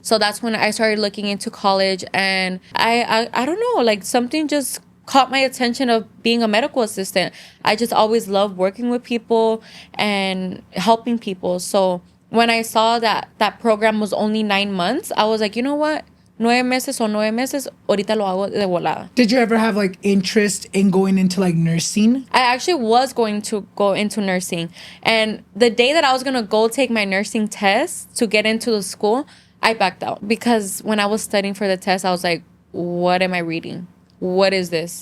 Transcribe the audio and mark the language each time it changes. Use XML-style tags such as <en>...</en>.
<en>So that's when I started looking into college, and I don't know, like something just caught my attention of being a medical assistant. I just always loved working with people and helping people. So when I saw that program was only 9 months, I was like, you know what?</en> <es>9 meses, ahorita lo hago de volada.</es> <en>Did you ever have like interest in going into like nursing? I actually was going to go into nursing. And the day that I was going to go take my nursing test to get into the school, I backed out. Because when I was studying for the test, I was like, what am I reading? What is this?</en>